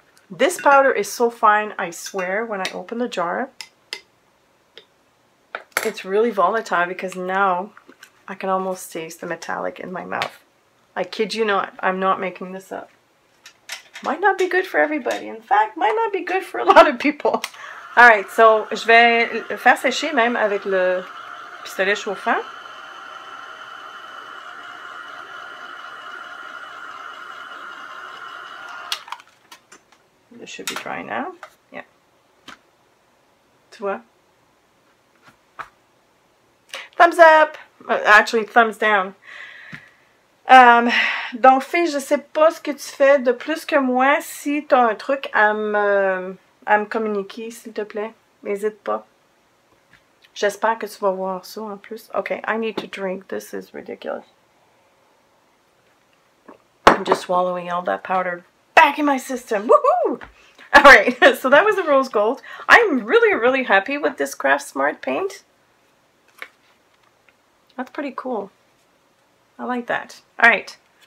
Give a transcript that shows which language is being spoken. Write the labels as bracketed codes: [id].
[en] This powder is so fine, I swear, when I open the jar. It's really volatile because now I can almost taste the metallic in my mouth. I kid you not, I'm not making this up. Might not be good for everybody. In fact, might not be good for a lot of people. Alright, so [fr] je vais le faire sécher même avec le pistolet chauffant. [en] This should be dry now. Yeah. [fr] Tu vois? [en] Thumbs up! Actually, thumbs down. [fr] Donc, Fille, je sais pas ce que tu fais de plus que moi. Si tu as un truc à me communiquer, s'il te plaît, n'hésite pas. J'espère que tu vas voir ça en plus. [en] Okay, I need to drink. This is ridiculous. I'm just swallowing all that powder back in my system. Woohoo! Alright, so that was the rose gold. I'm really, really happy with this Craft Smart paint. That's pretty cool. I like that. Alright.